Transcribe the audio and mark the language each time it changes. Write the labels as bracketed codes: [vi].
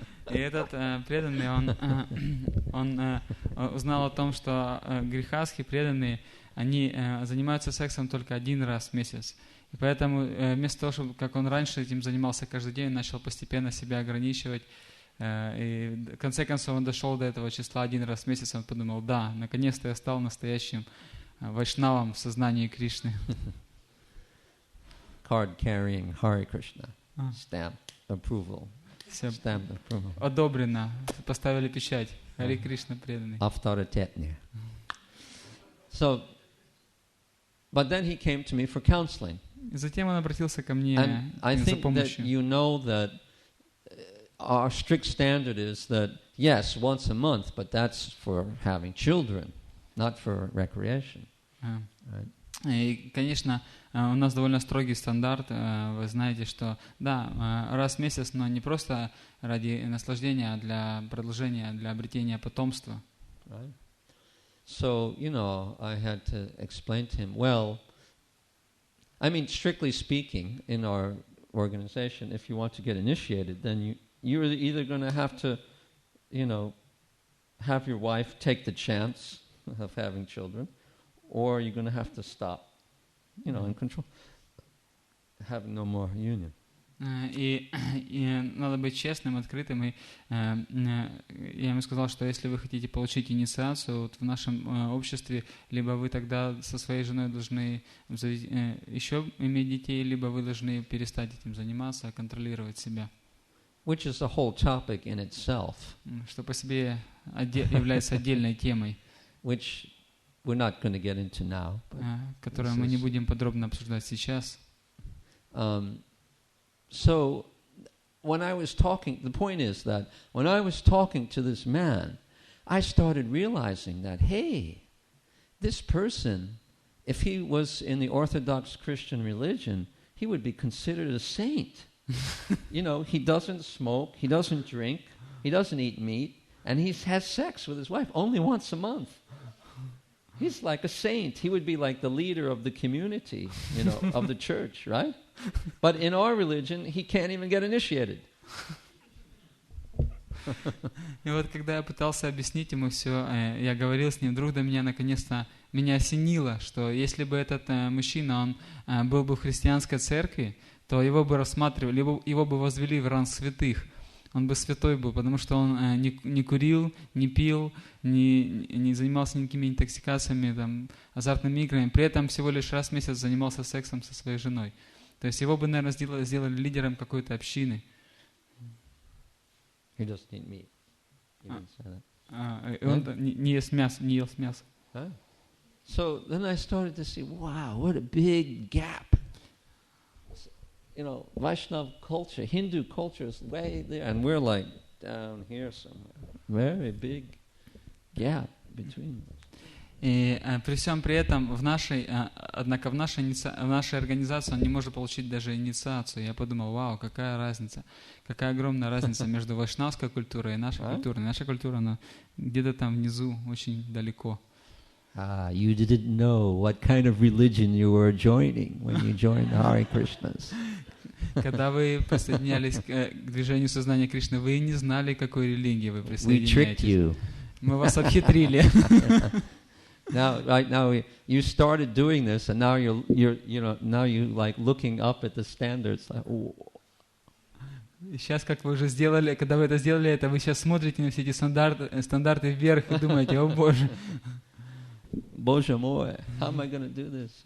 [ru] И этот преданный, он узнал о том, что грехастхи преданные, они занимаются сексом только 1 раз в месяц. И поэтому вместо того, чтобы, как он раньше этим занимался каждый день, начал постепенно себя ограничивать. И в конце концов он дошел до этого числа 1 раз в месяц, он подумал, да, наконец-то я стал настоящим вайшнавом в сознании Кришны. [en] Card carrying Hare Krishna, stamp approval. Stamp approval. [ru] Одобрено, поставили печать. Харе Кришна преданный. Авторитетнее. [en] So, but then he came to me for counseling. [ru] Затем он обратился ко мне за помощью. [en] And I think that you know that our strict standard is that, yes, once a month, but that's for having children, not for recreation. Right? [ru] И, конечно, у нас довольно строгий стандарт. Вы знаете, что, да, раз в месяц, но не просто ради наслаждения, а для продолжения, для обретения потомства. [en] Right? So, I had to explain to him, well, I mean, strictly speaking, in our organization, if you want to get initiated, then you're either going to have to, have your wife take the chance of having children, or you're going to have to stop, and control, having no more union. [ru] И надо быть честным, открытым. И я ему сказал, что если вы хотите получить инициацию вот в нашем обществе, либо вы тогда со своей женой должны еще иметь детей, либо вы должны перестать этим заниматься, контролировать себя. [en] Which is a whole topic in itself. [ru] Что по себе является отдельной темой. [en] Which we're not going to get into now. [ru] Которую мы не будем подробно обсуждать сейчас. [en] So, when I was talking, the point is that when I was talking to this man, I started realizing that, hey, this person, if he was in the Orthodox Christian religion, he would be considered a saint. He doesn't smoke, he doesn't drink, He doesn't eat meat, and he has sex with his wife only once a month. He's like a saint. He would be like the leader of the community, of the church, right? But in our religion, he can't even get initiated. [ru] И вот когда я пытался объяснить ему все, я говорил с ним, вдруг до меня наконец-то меня осенило, что если бы этот мужчина, он был бы в христианской церкви, то его бы рассматривали, его бы возвели в ранг святых. Он бы святой был, потому что он не курил, не пил, не занимался никакими интоксикациями, там, азартными играми, при этом всего лишь раз в месяц занимался сексом со своей женой. То есть его бы, наверное, сделали лидером какой-то общины. [en] He doesn't eat meat. He didn't say that. [ru] Он не ел мясо. Huh? [en] So then I started to see, wow, what a big gap. Vaishnava culture, Hindu culture is way there, and we're like down here somewhere. Very big gap between us. [ru] И при всем при этом однако в нашей организации он не может получить даже инициацию. Я подумал, вау, какая разница, какая огромная разница между вайшнавской культурой и нашей культурой. Наша культура, она где-то там внизу, очень далеко. [en] You didn't know what kind of religion you were joining when you joined the Hare Krishnas. [ru] Когда вы присоединялись к движению сознания Кришны, вы не знали, к какой религии вы присоединяетесь. [en] We tricked you. [ru] Мы вас обхитрили. [en] Now you started doing this, and now you're like looking up at the standards. Like, [ru] Сейчас, как вы уже сделали, когда вы это сделали, вы сейчас смотрите на все эти стандарты вверх и думаете, о Боже. Боже мой, [en] how am I going to do this?